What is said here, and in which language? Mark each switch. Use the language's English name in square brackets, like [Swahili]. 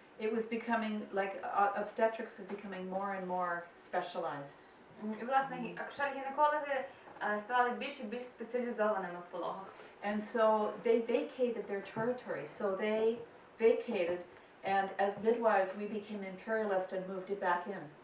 [English] It was becoming like obstetrics was becoming more and more specialized. [Ukrainian] І, власне, акушер-гінекологи ставали більш і більш спеціалізованими в пологах. [English] And so they vacated their territory. So they vacated, and as midwives, we became imperialist and moved it back in.